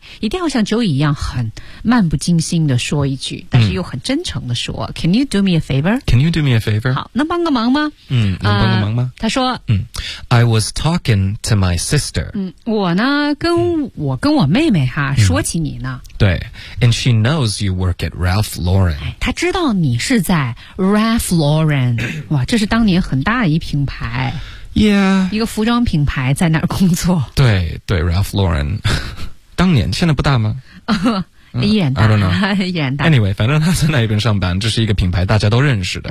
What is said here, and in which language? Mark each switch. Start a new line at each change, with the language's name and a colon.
Chinese: 一定要像 Joey 一样很漫不经心的说一句，但是又很真诚的说 ，
English: Can you do me a favor? Can you do me a favor?
Chinese: 好，能帮个忙吗？能帮个忙吗？他说，
English: I was talking to my sister.
Chinese: 我呢，跟我妹妹哈说起你呢。
English: 对 ，and she knows you work at Ralph Lauren.
Chinese: 她知道你是在 Ralph Lauren. 哇，这是当年很大的一品牌。
English: Yeah,
Chinese: 一个服装品牌在那儿工作。对对 ，Ralph Lauren， 当年现在不大吗？眼大
English: ，I don't know，
Chinese: 眼大。 Anyway， 反正他在那边上班，这是一个品牌，大家都认识的。